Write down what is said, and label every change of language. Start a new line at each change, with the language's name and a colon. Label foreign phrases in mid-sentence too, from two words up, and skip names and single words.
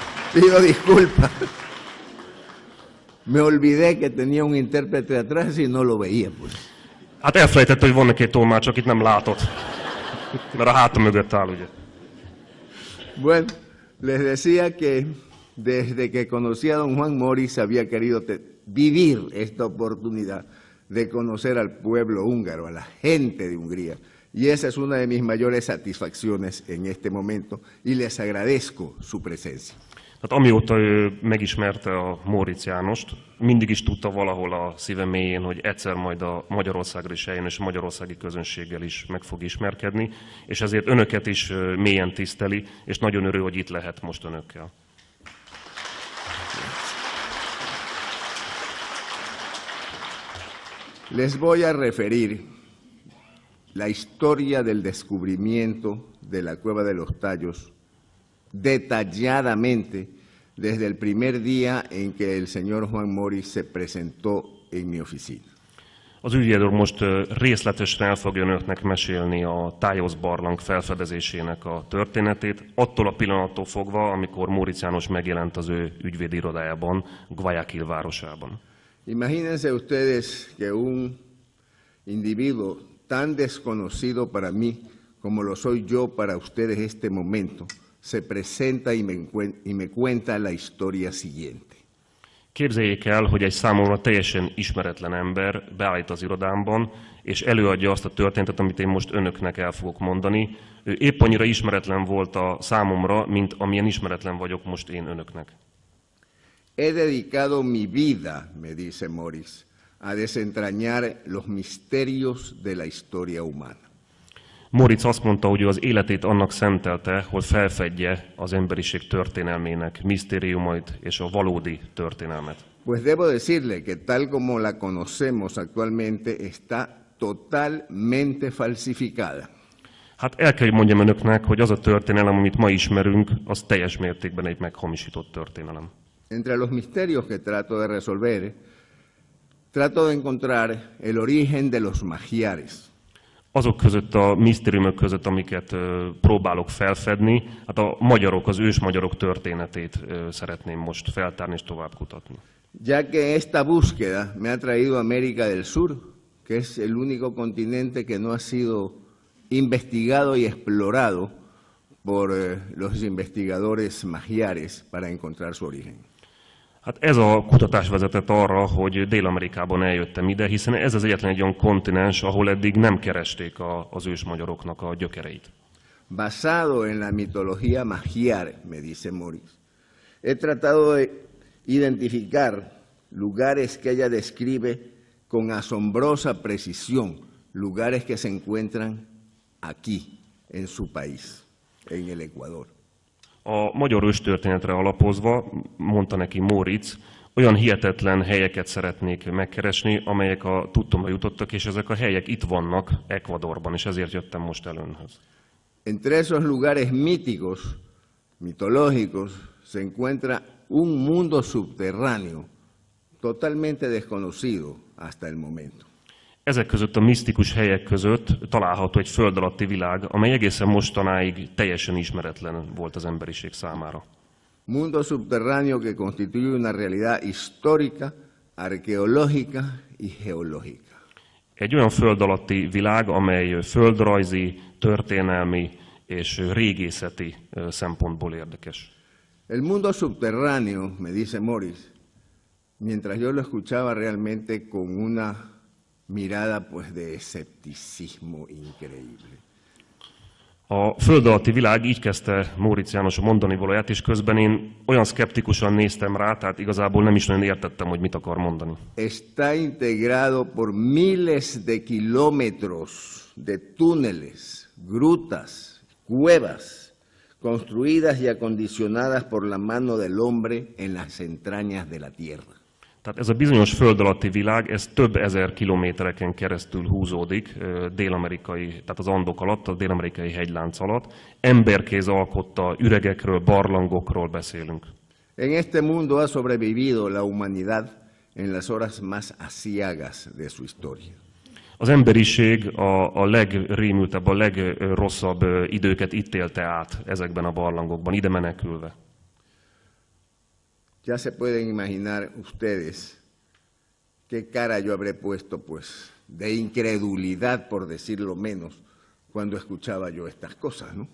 Spanish: Pido disculpas. Me olvidé que tenía un intérprete atrás y no lo veía, pues.
Hungarian: Hát elfelejtett, hogy van neki egy tolmács, akit nem látott. Mert a háta mögött áll, ugye.
Spanish: Bueno, les decía que desde que conocí a don Juan Moritz había querido vivir esta oportunidad de conocer al pueblo húngaro, a la gente de Hungría. Y esa es una de mis mayores satisfacciones en este momento y les agradezco su presencia.
Hungarian: Tehát amióta ő megismerte a Móricz Jánost, mindig is tudta valahol a szíve mélyén, hogy egyszer majd a Magyarországra is eljön, és a magyarországi közönséggel is meg fog ismerkedni, és ezért önöket is mélyen tiszteli, és nagyon örül, hogy itt lehet most önökkel.
Spanish: Les voy a referir la historia del descubrimiento de la Cueva de los Tallos detalladamente desde el primer día en que el señor Juan Moritz se presentó en mi oficina.
Hungarian: Az ügyvédő most részletesen el fogja önöknek mesélni a Tájosz barlang felfedezésének a történetét, attól a pillanattól fogva, amikor Móricz János megjelent az ő ügyvédi irodájában, Guayaquil városában.
Spanish: Imagínense ustedes que un individuo tan desconocido para mí como lo soy yo para ustedes este momento, se presenta y me cuenta la historia siguiente.
Hungarian: Képzeljék el, hogy egy számomra teljesen ismeretlen ember beállít az irodámban, és előadja azt a történetet, amit én most önöknek el fogok mondani. Ő épp annyira ismeretlen volt a számomra, mint amilyen ismeretlen vagyok most én önöknek.
Spanish: He dedicado mi vida, me dice Moritz, a desentrañar los misterios de la historia humana.
Hungarian: Móricz azt mondta, hogy ő az életét annak szentelte, hogy felfedje az emberiség történelmének misztériumait és a valódi történelmet.
Spanish: Pues debo decirle que tal como la conocemos actualmente está totalmente falsificada.
Hungarian: Hát el kell, hogy mondjam önöknek, hogy az a történelem, amit ma ismerünk, az teljes mértékben egy meghamisított történelem.
Spanish: Entre los misterios que trato de resolver, trato de encontrar el origen de los magiares.
Hungarian: Azok között a misztériumok között, amiket próbálok felfedni, hát a magyarok, az ősmagyarok történetét szeretném most feltárni és tovább kutatni.
Spanish: Ya que esta búsqueda me ha traído a América del Sur, que es el único continente que no ha sido investigado y explorado por los investigadores magiares para encontrar su origen.
Hungarian: Hát ez a kutatás vezetett arra, hogy Dél-Amerikában eljöttem ide, hiszen ez az egyetlen egy olyan kontinens, ahol eddig nem keresték az ősmagyaroknak a gyökereit.
Spanish: Basado en la mitología magiar, me dice Moritz, he tratado de identificar lugares que ella describe con asombrosa precisión, lugares que se encuentran aquí, en su país, en el Ecuador.
Hungarian: A magyar őstörténetre alapozva, mondta neki Móricz, olyan hihetetlen helyeket szeretnék megkeresni, amelyek a tudtomra jutottak, és ezek a helyek itt vannak Ecuadorban, és ezért jöttem most el önhöz.
Spanish: Entre esos lugares míticos, mitológicos, se encuentra un mundo subterráneo, totalmente desconocido hasta el momento.
Hungarian: Ezek között a misztikus helyek között található egy föld alatti világ, amely egészen mostanáig teljesen ismeretlen volt az emberiség számára.
Spanish: Mundo subterráneo que constituye una realidad histórica, arqueológica y geológica.
Hungarian: Egy olyan föld alatti világ, amely földrajzi, történelmi és régészeti szempontból érdekes.
Spanish: El mundo subterráneo, me dice Moritz, mientras yo lo escuchaba realmente con una mirada pues de escepticismo increíble.
Hungarian: A föld alatti világ, így kezdte Móricz János a mondani valóját, és közben én olyan szkeptikusan néztem rá, tehát igazából nem is nagyon értettem, hogy mit akar mondani.
Spanish: Está integrado por miles de kilómetros de túneles, grutas, cuevas, construidas y acondicionadas por la mano del hombre en las entrañas de la tierra.
Hungarian: Tehát ez a bizonyos föld alatti világ, ez több ezer kilométereken keresztül húzódik dél-amerikai, tehát az Andok alatt, a dél-amerikai hegylánc alatt. Emberkéz alkotta, üregekről, barlangokról beszélünk.
Spanish: En este mundo ha sobrevivido la humanidad en las horas más aciagas de su historia.
Hungarian: Az emberiség a legrémültebb, a legrosszabb időket itt élte át ezekben a barlangokban, ide menekülve.
Spanish: Ya se pueden imaginar ustedes qué cara yo habré puesto, pues, de incredulidad, por decirlo menos, cuando escuchaba yo estas cosas, ¿no?